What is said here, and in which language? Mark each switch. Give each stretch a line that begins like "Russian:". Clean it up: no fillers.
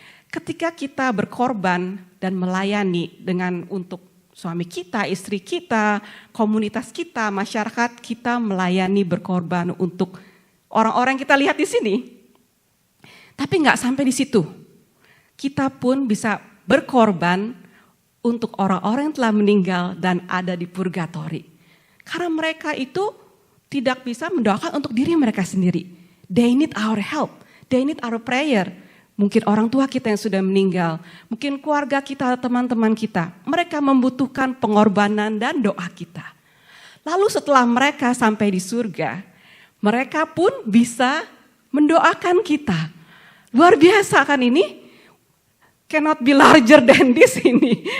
Indonesian: Ketika kita berkorban dan melayani dengan untuk suami kita, istri kita, komunitas kita, masyarakat kita melayani berkorban untuk orang-orang yang kita lihat di sini. Tapi nggak sampai di situ. Kita pun bisa berkorban untuk orang-orang yang telah meninggal dan ada di purgatori. Karena mereka itu tidak bisa mendoakan untuk diri mereka sendiri.
English: They need our help, they need our prayer.
Indonesian: Mungkin orang tua kita yang sudah meninggal, mungkin keluarga kita, teman-teman kita. Mereka membutuhkan pengorbanan dan doa kita. Lalu setelah mereka sampai di surga, mereka pun bisa mendoakan kita. Luar biasa kan ini?
English: Cannot be larger than this
Indonesian: ini.